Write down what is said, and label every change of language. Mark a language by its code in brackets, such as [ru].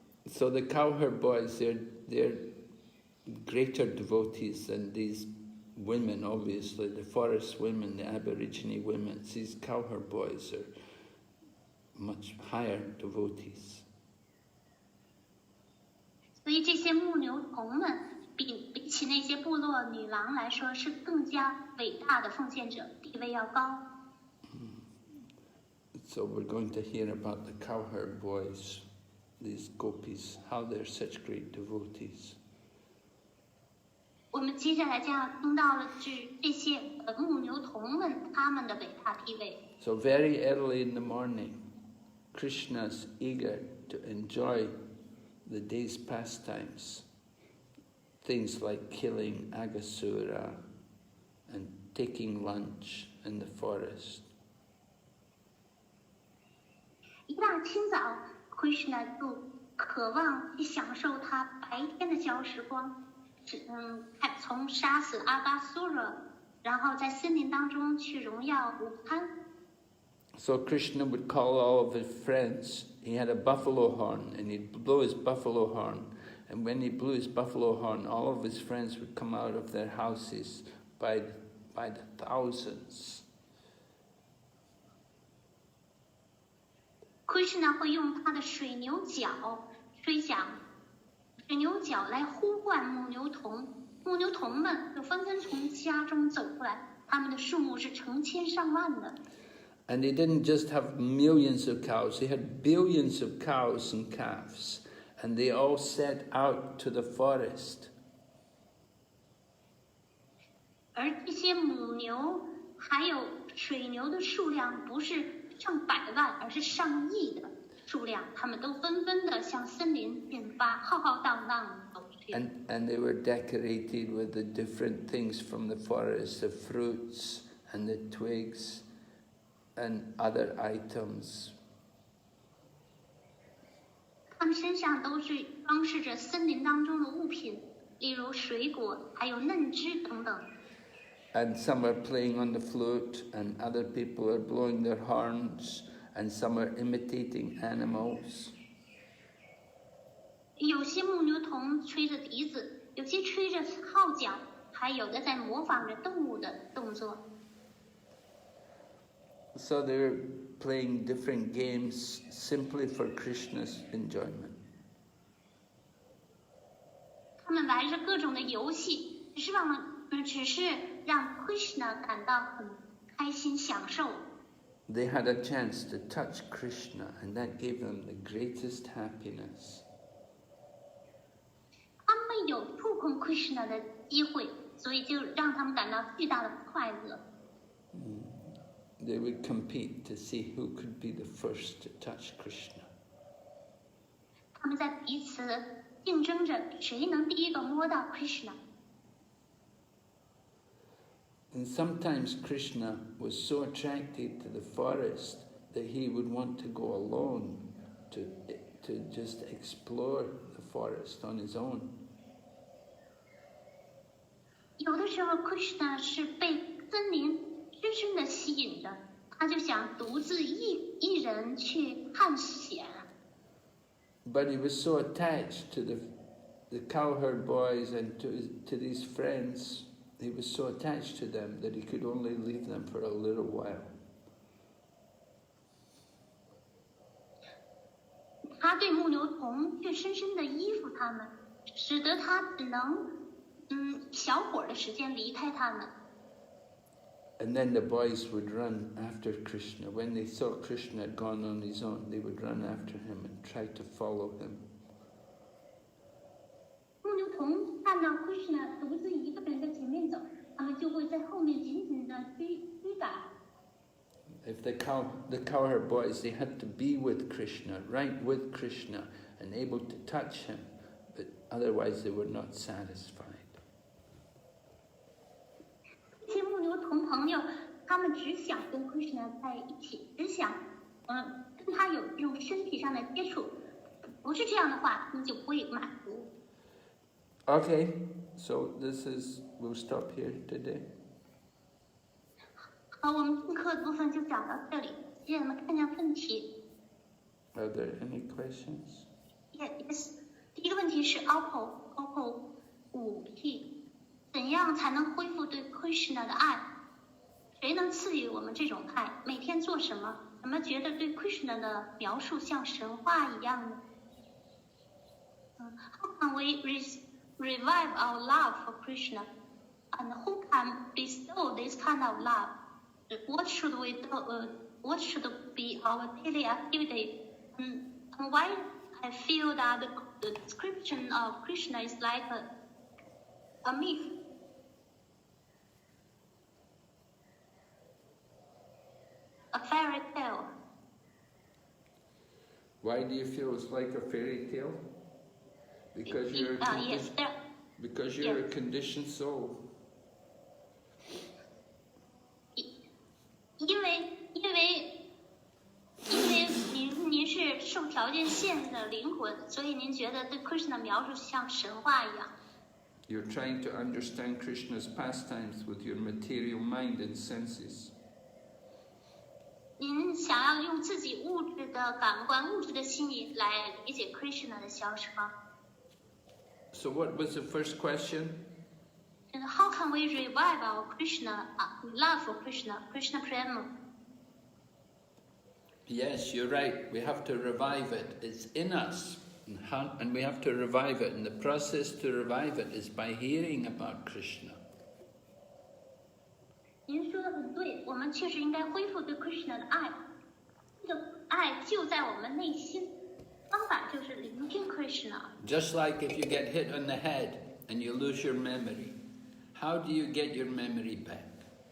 [en] So the cowherd boys, they're greater devotees than these women, obviously, the forest women, the Aborigine women. These cowherd boys are much higher devotees. [zh] 所以这些牧牛童们比起那些部落女郎来说，是更加伟大的奉献者，地位要高。 [en] So we're going to hear about the cowherd boys these gopis, how they're such great devotees. [zh] 我们接下来将要听到的是这些牧牛童们他们的伟大地位。 [en] So very early in the morning, Krishna's eager to enjoy the day's pastimes, things like killing Aghasura and taking lunch in the forest. [zh] 一大清早 ，Krishna 就渴望去享受他白天的小时光，从杀死阿嘎苏拉，然后在森林当中去荣耀午餐。 [en] So Krishna would call all of his friends. He had a buffalo horn, and he'd blow his buffalo horn. And when he blew his buffalo horn, all of his friends would come out of their houses by the thousands. [zh] Krishna 会用他的水牛角吹响水牛角来呼唤牧牛童，牧牛童们就纷纷从家中走出来，他们的数目是成千上万的。 [en] And he didn't just have millions of cows, he had billions of cows and calves. And they all set out to the forest. [zh] 而这些母牛还有水牛的数量不是上百万，而是上亿的数量，他们都纷纷的向森林进发，浩浩荡荡走去。 [en] And they were decorated with the different things from the forest, the fruits and the twigs and other items. [zh] 他们身上都是装饰着森林当中的物品，例如水果，还有嫩枝等等。 [en] And some are playing on the flute, and other people are blowing their horns, and some are imitating animals. [zh] 有些牧牛童吹着笛子，有些吹着号角，还有的在模仿着动物的动作。 [en] So they're playing different games simply for Krishna's enjoyment. [zh] 他们玩着各种的游戏，只是让 Krishna 感到很开心享受。 [en] They had a chance to touch Krishna, and that gave them the greatest happiness. [zh] 他们有触碰 Krishna 的机会，所以就让他们感到巨大的快乐。 [en] They would compete to see who could be the first to touch Krishna. [zh] 他们在彼此竞争着，谁能第一个摸到 Krishna。 [en] And sometimes Krishna was so attracted to the forest that he would want to go alone to just explore the forest on his own. [zh] 有的时候 Krishna 是被森林深深地吸引着，他就想独自一人去探险。 [en] But he was so attached to the cowherd boys and to these friends, he was so attached to them that he could only leave them for a little while. [zh] 他对牧牛童却深深地依附他们，使得他只能小会儿的时间离开他们。 [en] And then the boys would run after Krishna. When they saw Krishna had gone on his own, they would run after him and try to follow him. [zh] 牧牛童看到 Krishna 独自一个人在前面走，他们就会在后面紧紧地追赶。 [en] If the cowherd boys, they had to be with Krishna, right with Krishna, and able to touch him, but otherwise they were not satisfied. [zh] 这些牧牛童朋友，他们只想跟 Krishna 在一起，只想跟他有这种身体上的接触，不是这样的话，他们就不会满足。 [en] Okay, so we'll stop here today. [zh] 好，我们听课的部分就讲到这里，接着我们看一下问题。 [en] Are there any questions? [zh] Yes， 第一个问题是 OPPO 5T， 怎样才能恢复对 Krishna 的爱？谁能赐予我们这种爱？每天做什么？怎么觉得对 Krishna 的描述像神话一样呢？ [en] How can we revive our love for Krishna? And who can bestow this kind of love? What should we do? What should be our daily activity? And why I feel that the description of Krishna is like a myth. A fairy tale. Why do you feel it's like a fairy tale? Because you're a conditioned soul. [zh] 因为您是受条件限制的灵魂，所以您觉得对 Krishna 描述像神话一样。 [en] You're trying to understand Krishna's pastimes with your material mind and senses. [zh] 您想要用自己物质的感官、物质的心理来理解 Krishna 的消失吗？ [en] So what was the first question? And how can we revive our Krishna love for Krishna Prema? Yes, you're right. We have to revive it. It's in us. And we have to revive it. And the process to revive it is by hearing about Krishna. [zh] 您说的很对，我们确实应该恢复对 Krishna 的爱。这个爱就在我们内心，方法就是聆听 Krishna。 [en] Just like if you get hit on the head and you lose your memory. How do you get your memory back?